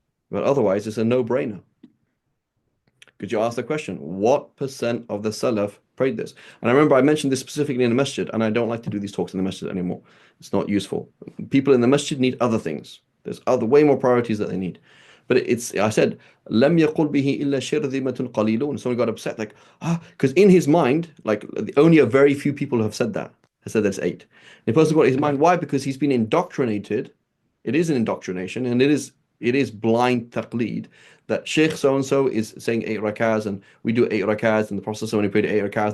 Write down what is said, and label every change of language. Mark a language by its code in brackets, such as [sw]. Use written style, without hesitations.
[en] But otherwise, it's a no-brainer. Could you ask the question, what percent of the Salaf prayed this? And I remember I mentioned this specifically in the masjid, and I don't like to do these talks in the masjid anymore. It's not useful. People in the masjid need other things. There's other way more priorities that they need. [ar] But I said, لم يقل به إلا شرذمة قليلون. [en] Someone got upset, like, because in his mind, like only a very few people have said that. Have said that's 8. And the person got his mind, why? Because he's been indoctrinated. It is an indoctrination, and it is blind taqleed that Sheikh so and so is saying 8 rakahs and we do 8 rakahs and the Prophet only prayed 8 rakahs.